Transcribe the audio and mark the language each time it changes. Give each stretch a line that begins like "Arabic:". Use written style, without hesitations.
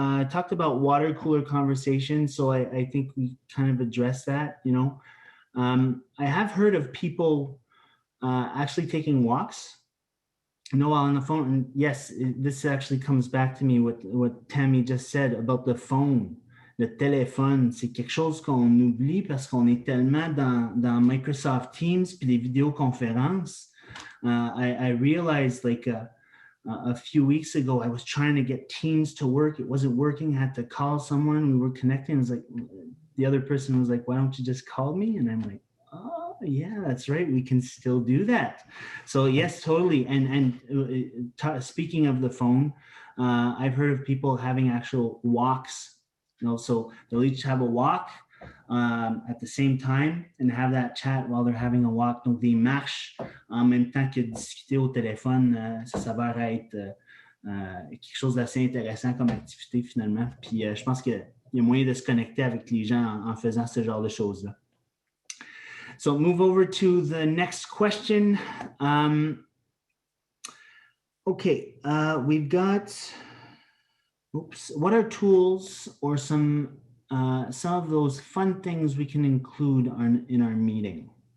English: Talked about water cooler conversation. So I think we kind of addressed that, you know. I have heard of people actually taking walks. No, while on the phone. And yes, this actually comes back to me what Tammy just said about the phone.
French: Le téléphone, c'est quelque chose qu'on oublie parce qu'on est tellement dans Microsoft Teams puis les vidéoconférences.
English: I realized like a few weeks ago, I was trying to get Teams to work. It wasn't working. I had to call someone. We were connecting. It was like the other person was like, why don't you just call me? And I'm like, oh, yeah, that's right. We can still do that. So yes, totally. And speaking of the phone, I've heard of people having actual walks. You know, so they'll each have a walk at the same time and have that chat while they're having a walk.
French: Donc, des marches en même temps que discuter au téléphone, ça s'avère être quelque chose d'assez intéressant comme activité finalement. Puis je pense qu'il y a moyen de se connecter avec les gens en faisant ce genre de choses-là.
English: So move over to the next question. Okay, we've got, what are tools or some of those fun things we can include in our meeting?